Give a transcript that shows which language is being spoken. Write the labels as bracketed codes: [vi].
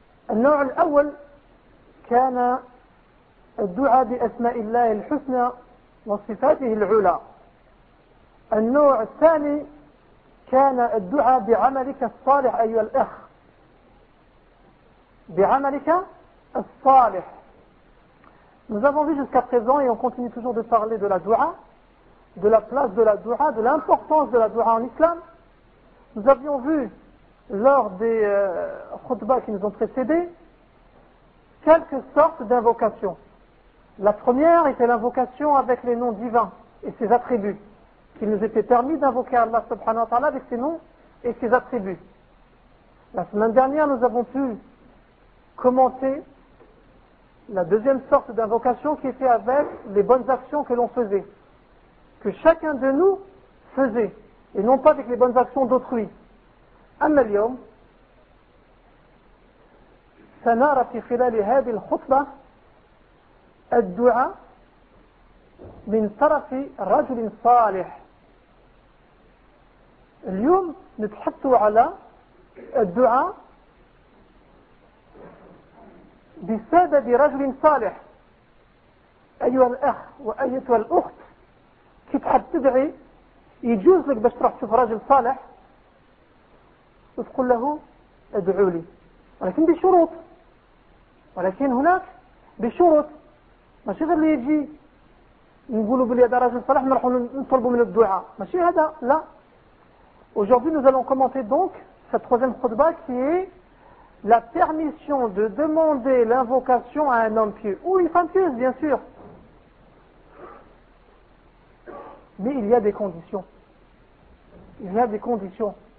[ar] النوع الأول كان الدعاء بأسماء الله الحسنى وصفاته العلى. النوع الثاني كان الدعاء بعملك الصالح أيها الأخ، بعملك الصالح. [fr] Nous avons vu jusqu'à présent et on continue toujours de parler de la dua, de la place de la dua, de l'importance de la dua en islam. Nous avions vu lors des khutbas qui nous ont précédés quelques sortes d'invocations. La première était l'invocation avec les noms divins et ses attributs, qu'il nous était permis d'invoquer Allah subhanahu wa ta'ala avec ses noms et ses attributs. La semaine dernière, nous avons pu commenter la deuxième sorte d'invocation qui était avec les bonnes actions que l'on faisait, que chacun de nous faisait, et non pas avec les bonnes actions d'autrui. [ar] أما اليوم سنرى في خلال هذه الخطبة الدعاء من طرف رجل صالح. اليوم نتحدث على الدعاء بسبب رجل صالح. أيها الأخ وأيتها الأخت، كي تحب تدعي يجوز لك باش تروح تشوف رجل صالح وتقول له ادعو لي، ولكن بشروط. ولكن هناك بشروط، ماشي غير اللي يجي نقولوا بلي هذا راجل صالح نروحوا نطلبوا منه الدعاء، ماشي هذا لا. [fr] Aujourd'hui nous allons commenter donc cette troisième khutba qui est la permission de demander l'invocation à un homme pieux ou une femme pieuse bien sûr. Mais il y a des conditions. Il y a des conditions.